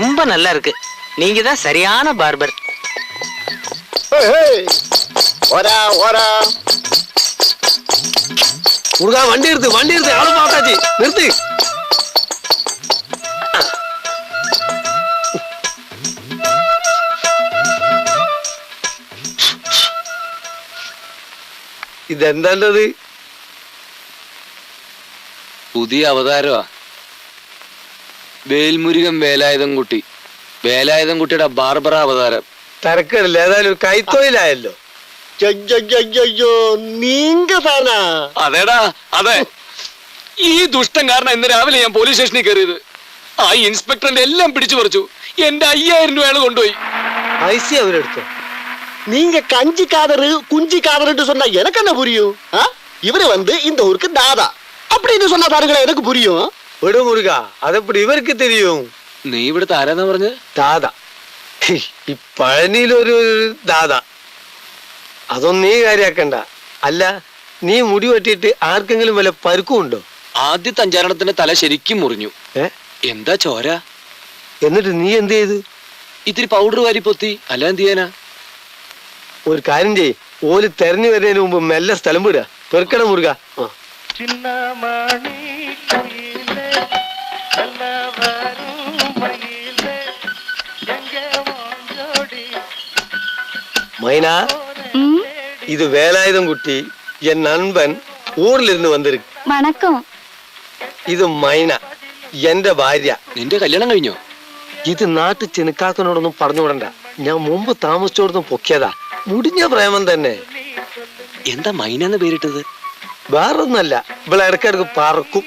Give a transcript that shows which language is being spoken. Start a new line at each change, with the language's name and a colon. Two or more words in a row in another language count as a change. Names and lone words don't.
Tamil: நல்லா இருக்கு. நீங்க தான் சரியான பார்பர். முருகா வண்டி எடுத்து எவ்வளவு பார்த்தாச்சு, நிறுத்து.
Malayalam: ഇതെന്താണ്ടത്? പുതിയ അവതാരമാ. വേൽമുരുകൻ വേലായുധൻകുട്ടി. വേലായുധൻകുട്ടിയുടെ ബാർബറ അവതാരം. തരക്കടില്ല, ഏതായാലും കൈത്തൊഴിലായല്ലോ.
Tamil: நீங்க தானா?
Malayalam: അതേടാ അതെ. ഈ ദുഷ്ടൻ കാരണം ഇന്ന് രാവിലെ ഞാൻ
English: police station
Malayalam: കയറിയത്. ആ ഇൻസ്പെക്ടറിന്റെ എല്ലാം പിടിച്ചു പറിച്ചു. എന്റെ 5000 രൂപയാണ് കൊണ്ടുപോയി. ഐസി അവരെടുത്തോ?
Tamil: நீங்க கஞ்சி காதரு குஞ்சி காதருன்னு சொன்னா எனக்கு என்ன புரியும்? இவரு வந்து இந்த ஊருக்கு தாதா அப்படின்னு சொன்னா தாருங்களே எனக்கு புரியும்.
Malayalam: വിടു മുരുക, അതെപ്പടി ഇവർക്ക് തെരിയും? നീ ഇവിടുത്തെ ആരാന്നാ പറഞ്ഞ്? ദാദ. ഈ പഴനിയിലൊരു ദാദ. അതൊന്നും നീ കാര്യാക്കണ്ട. അല്ല, നീ മുടി വെട്ടിയിട്ട് ആർക്കെങ്കിലും വല്ല പരുക്കും ഉണ്ടോ? ആദ്യത്തെ 5 തല ശരിക്കും മുറിഞ്ഞു. എന്താ ചോര? എന്നിട്ട് നീ എന്ത് ചെയ്തു? ഇത്തിരി പൗഡർ വാരി പൊത്തി. അല്ല എന്ത് ചെയ്യാനാ? ഒരു കാര്യം ചെയ്യ്, ഓല് തെരഞ്ഞു വരുന്നതിന് മുമ്പ് മെല്ലെ സ്ഥലം വിടുക. പെറുക്കട മുരുക.
Tamil: மைனா, இது வேலாயுதன்குட்டி, என் நண்பன், ஊர்ல இருந்து வந்திருக்கு.
Malayalam: വണക്കം. ഇത് മൈന, എന്റെ ഭാര്യ. നിന്റെ കല്യാണം കഴിഞ്ഞോ? ഇത് നാട്ടു ചെനുക്കാക്കനോടൊന്നും പറഞ്ഞുവിടണ്ട. ഞാൻ മുമ്പ് താമസിച്ചോടൊന്നും പൊക്കിയതാ. മുടിഞ്ഞ പ്രേമം തന്നെ. എന്താ മൈനെന്ന് പേരിട്ടത്? വേറൊന്നല്ല, ഇവിടെ ഇടയ്ക്കിടക്ക് പറക്കും.